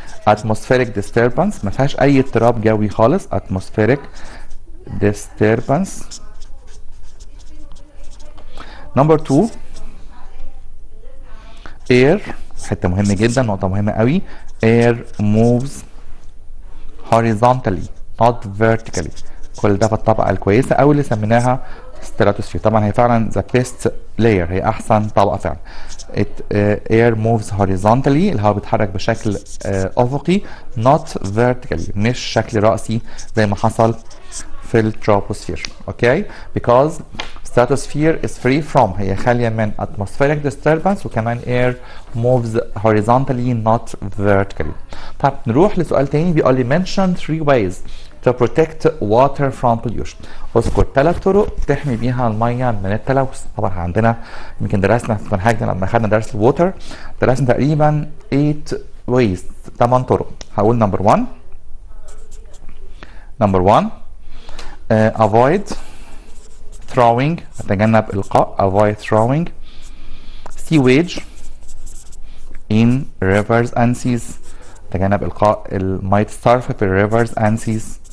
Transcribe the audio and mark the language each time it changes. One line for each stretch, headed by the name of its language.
English: atmospheric disturbance
Arabic: ما فيهاش اي اضطراب جوي خالص.
English: atmospheric disturbance.
Arabic: number 2 air، حته مهمه جدا، نقطه مهمه قوي.
English: air moves horizontally not vertically.
Arabic: كل ده في الطبقه الكويسه او اللي سميناها stratosphere. طبعا هي فعلا
English: the best layer،
Arabic: هي احسن طبقه فعلا.
English: air moves horizontally،
Arabic: الهواء بيتحرك بشكل افقي
English: not vertically،
Arabic: مش شكل رأسي زي ما حصل في التروبوسفير.
English: okay because stratosphere is free from،
Arabic: هي خاليه من
English: atmospheric disturbance، وكمان air moves horizontally not vertically.
Arabic: طب نروح لسؤال تاني بيقول لي
English: mention 3 ways to protect water from pollution.
Arabic: اذكر 3 طرق تحمي بيها الميه من التلوث. طبعا عندنا يمكن درسنا في منهجنا لما خدنا درس الووتر، درسنا تقريبا 8 ways، 8 طرق. هقول نمبر 1. نمبر 1
English: avoid throwing،
Arabic: اتجنب القاء.
English: avoid throwing sewage in rivers and seas،
Arabic: اتجنب القاء المياه الصرف في
English: rivers and seas.